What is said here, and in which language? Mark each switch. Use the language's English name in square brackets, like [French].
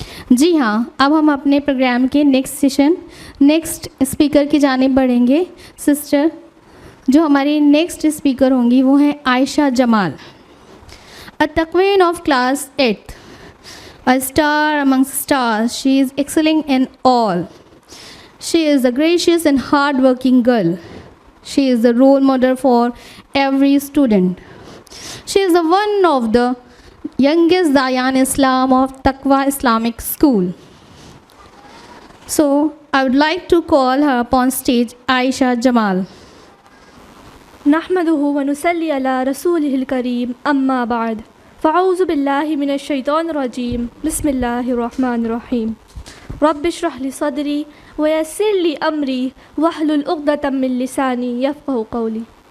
[Urdu] جی ہاں، اب ہم اپنے پروگرام کے نیکسٹ اسپیکر کی جانب بڑھیں گے. سسٹر جو ہماری نیکسٹ اسپیکر ہوں گی وہ ہیں عائشہ جمال، [English] a queen of class 8th, a star amongst stars. She is excelling in all. She is a gracious and hard-working girl. She is the role model for every student. She is the one of the youngest Dayan Islam of Taqwa Islamic School. So, I would like to call her upon stage Aisha Jamal. [Arabic] نحمده ونصلي على رسوله الكريم أما بعد فأعوذ بالله من الشيطان الرجيم بسم الله الرحمن الرحيم رب اشرح لي صدري ويسر لي أمري واحلل عقدة من لساني يفقهوا قولي.